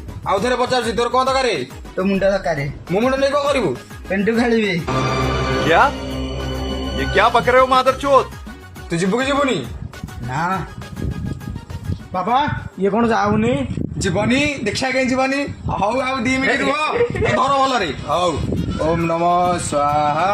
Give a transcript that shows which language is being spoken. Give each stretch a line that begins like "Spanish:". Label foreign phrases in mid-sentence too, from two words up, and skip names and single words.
Odia: ଆଉ ଥରେ ପଚାରୁଛି ତୋର କଣ ଦରକାର? ତୋ ମୁଣ୍ଡ ଦରକାର। ମୋ ମୁଣ୍ଡ ନେଇ କଣ କରିବୁ? ପେଣ୍ଟୁ ଖେଳିବି।
Hindi: क्या ये क्या पक रहे हो मादरचोद?
Odia: ତୁ ଯିବୁ କି ଯିବୁନି? ନା ବାବା ଇଏ କଣ ଯାଉନି? ଯିବନି? ଦେଖିବା କାହିଁ ଯିବନି? ହଉ ଆଉ 2 ମିନିଟ୍ ରୁହ। ଧର ଭଲରେ। ହଉ ଓମ୍ ନମ ସ୍ୱାହା।